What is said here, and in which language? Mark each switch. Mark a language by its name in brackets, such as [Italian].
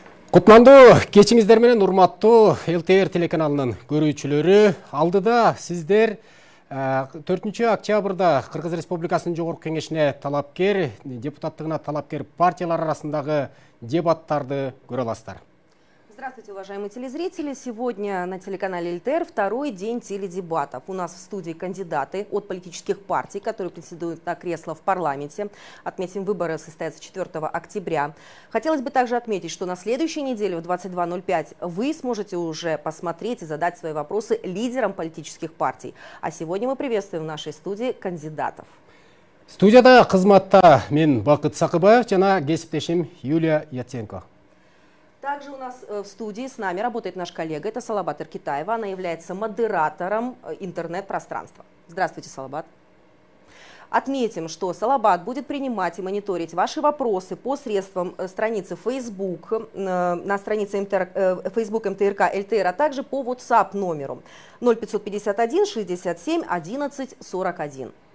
[Kyrgyz] Кутмандуу кечиңиздер менен урматтуу ЛТР телеканалынын көрүүчүлөрү. Алдыда сиздер 4 октябрда Кыргыз Республикасынын Жогорку Кеңешине талапкер, депутаттыгына талапкер партиялар арасындагы дебаттарды көрө аласыздар. [Russian] Здравствуйте, уважаемые телезрители. Сегодня на телеканале ЛТР второй день теледебатов. У нас в студии кандидаты от политических партий, которые претендуют на кресло в парламенте. Отметим, выборы состоятся 4 октября. Хотелось бы также отметить, что на следующей неделе в 22:05 вы сможете уже посмотреть и задать свои вопросы лидерам политических партий. А сегодня мы приветствуем в нашей студии кандидатов. [Kyrgyz] Студияда кызматта мен Бакыт Сакыбаев жана кесиптешим Юлия Яценко. [Russian] Также у нас в студии с нами работает наш коллега, это Салабат Эркитаева. Она является модератором интернет-пространства. Здравствуйте, Салабат. Отметим, что Салабат будет принимать и мониторить ваши вопросы посредством страницы Facebook, на странице Facebook МТРК ЛТР, а также по WhatsApp номеру 0551 67 11 41.